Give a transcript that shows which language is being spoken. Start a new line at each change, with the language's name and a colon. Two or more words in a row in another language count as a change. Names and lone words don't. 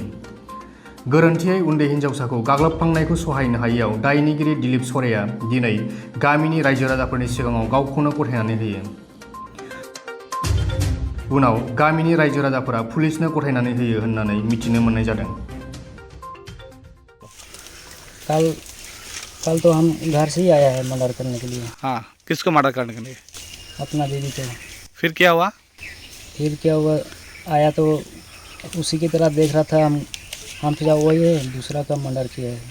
Bodo: गोरोन्थियै उन्दै हिनजावसाखौ गाग्लोबफ्लांनायखौ सहायनो हायैयाव दायनिगिरि दिलीप सरेया दिनै गामिनि रायजो-राजाफोरनि सिगाङाव गावखौनो गथायनानै होयो। उनाव गामिनि रायजो-राजाफोरा पुलिसनो गथायनानै होयो होननानै मिथिनो मोननाय जादों।
Hindi: कल तो हम घर से ही आया है मर्डर करने के लिए। हाँ, किसको मर्डर करने के लिए? अपना बीवी को। फिर क्या हुआ? फिर क्या हुआ, आया तो उसी की तरह देख रहा था, हम सोचा वही है, दूसरा का मर्डर किया है।